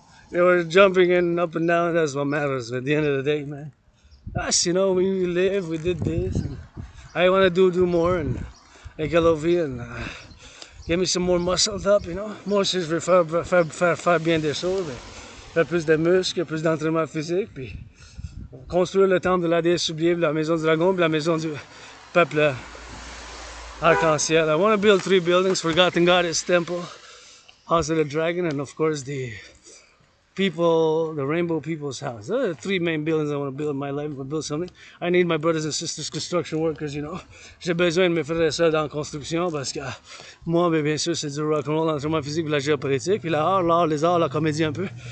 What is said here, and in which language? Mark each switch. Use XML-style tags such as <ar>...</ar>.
<en>They were jumping in up and down. That's what matters at the end of the day, man. Us, you know, we live, we did this. And I want to do more. And écologie and get me some more muscled up, you know.</en> <fr>Moi aussi, je veux faire bien des choses. Faire plus de muscles, plus d'entraînement physique. Puis construire le temple de la déesse oubliée, la maison du dragon, puis la maison du peuple arc-en-ciel.</fr> <en>I want to build 3 buildings: Forgotten Goddess Temple, House of the Dragon, and of course the people, the Rainbow People's House. There are 3 main buildings I want to build in my life. If I build something, I need my brothers and sisters, construction workers, you know.</en> <fr>J'ai besoin de mes frères et sœurs dans la construction parce que moi, bien sûr, c'est du rock-and-roll, l'entraînement physique, puis la géopolitique, puis l'art, les arts, la comédie un peu.</fr>